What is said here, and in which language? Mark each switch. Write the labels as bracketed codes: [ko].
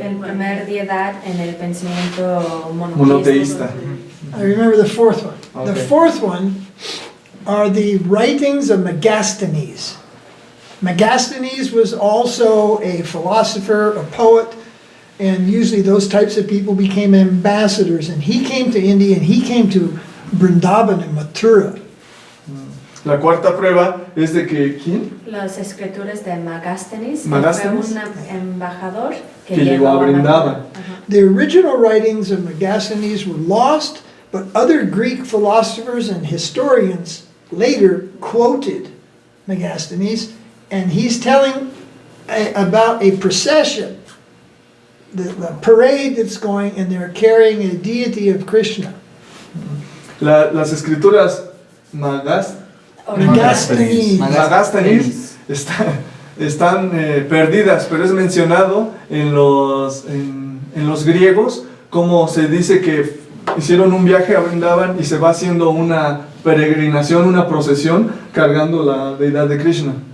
[es] El primer deidad en el pensamiento Monoteísta. [en] I remember the fourth one. The Okay. fourth one are the writings of Megasthenes. Megasthenes was also a philosopher, a poet, and usually those types of people became ambassadors. And he came to India and he came to Vrindavan and Mathura. [es] La cuarta prueba es de que ¿quién? Las escrituras de Megasthenes, que Megasthenes. fue un embajador Que llegó a Brindavan. Ajá. [en] The original writings of Megasthenes were lost, but other Greek philosophers and historians later quoted Megasthenes, and he's telling about a procession, the parade that's going, and they're carrying a deity of Krishna. [es] Las escrituras Megasthenes. Megasthenes están perdidas, pero es mencionado en los griegos, como se dice que hicieron un viaje a Vrindavan y se va haciendo una peregrinación, una procesión, cargando la deidad de Krishna.